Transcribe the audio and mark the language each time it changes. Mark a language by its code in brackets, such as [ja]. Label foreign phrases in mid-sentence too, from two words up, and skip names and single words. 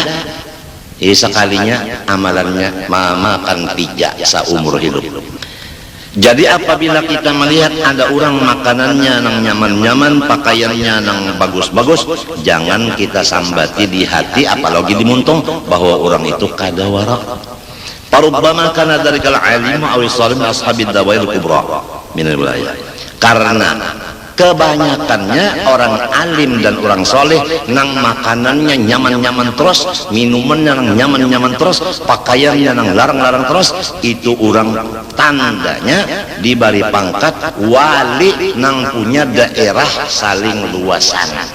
[bjn] Sekalinya amalannya makan pijak seumur hidup. Jadi apabila kita melihat ada orang makanannya nang nyaman-nyaman, pakaiannya nang bagus-bagus, jangan kita sambati di hati apalagi di muntung bahwa orang itu kada warak. [ar] فربما كان ذلك العالم أو السالم أصحاب دوائر كبرى من الولاية. [bjn] Karena kebanyakannya orang alim dan orang soleh nang makanannya nyaman-nyaman terus, minumannya nang nyaman-nyaman terus, pakaiannya nang larang-larang terus, itu orang tandanya diberi pangkat wali nang punya daerah saling luasan.